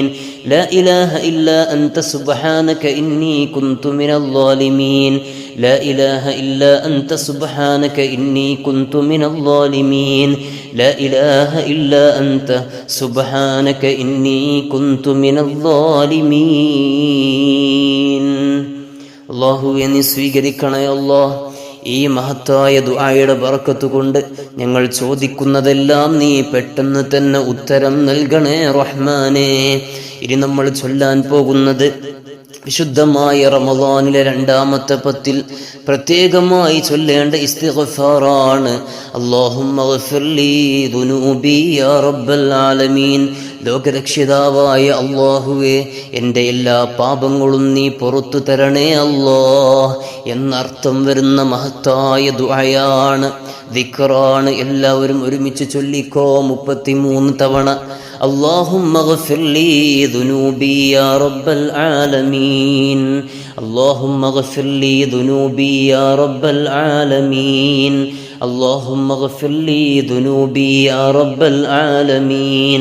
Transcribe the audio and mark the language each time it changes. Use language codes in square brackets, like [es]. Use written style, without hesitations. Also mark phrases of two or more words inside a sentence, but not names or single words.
[ar] لا إله إلا أنت سبحانك إني كنت من الظالمين. لا إله إلا أنت سبحانك إني كنت من الظالمين. لا إله إلا أنت سبحانك إني كنت من الظالمين. [ml] അല്ലാഹുവേ നീ സ്വീകരിക്കണേ അല്ലാഹ്. ഈ മഹത്തായ ദുആയുടെ ബറക്കത്ത് കൊണ്ട് ഞങ്ങൾ ചോദിക്കുന്നതെല്ലാം നീ പെട്ടെന്ന് തന്നെ ഉത്തരം നൽകണേ റഹ്മാനേ. ഇനി നമ്മൾ ചൊല്ലാൻ പോകുന്നത് വിശുദ്ധമായ റമളാനിലെ 2ാമത്തെ പത്തിൽ പ്രത്യേകമായി ചൊല്ലേണ്ട ഇസ്തിഗ്ഫാറാണ്. [ar] اللهم اغفر لي ذنوبي يا رب العالمين. [ml] ലോകരക്ഷിതാവായ അല്ലാഹുവേ, എൻ്റെ എല്ലാ പാപങ്ങളും നീ പുറത്തു തരണേ അല്ലാഹ് എന്നർത്ഥം വരുന്ന മഹത്തായ ദുആയാണ്, ദിക്റാണ്. എല്ലാവരും ഒരുമിച്ച് ചൊല്ലിക്കോ 33 തവണ. [ar] اللهم اغفر لي ذنوبي يا رب العالمين. اللهم اغفر لي ذنوبي يا رب العالمين. اللهم اغفر لي ذنوبي يا رب العالمين.